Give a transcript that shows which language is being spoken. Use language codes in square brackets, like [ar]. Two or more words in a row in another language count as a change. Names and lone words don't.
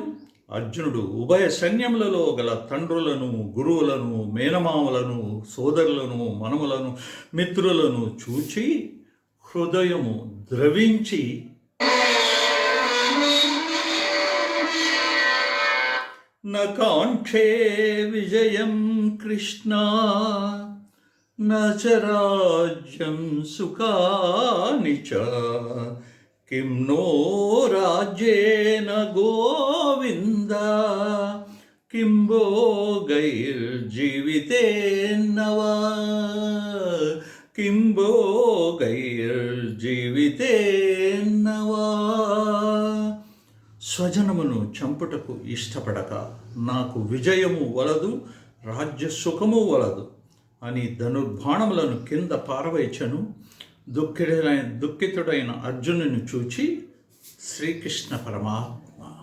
[te] అర్జునుడు ఉభయ సైన్యములలో గల తండ్రులను, గురువులను, మేనమామలను, సోదరులను, మనములను, మిత్రులను చూచి హృదయము ద్రవించి [sa] నకాంక్షే విజయం కృష్ణ न च राज्यं सुखानि च किं नो राज्येन गोविन्द किं भोगैर्जीवितेन वा किं भोगैर्जीवितेन वा. [te] స్వజనమును చంపుటకు ఇష్టపడక నాకు విజయము వలదు, రాజ్య సుఖము వలదు అని ధనుర్బాణములను కింద పారవేచను. దుఃఖితుడైన అర్జునుని చూచి శ్రీకృష్ణ పరమాత్మ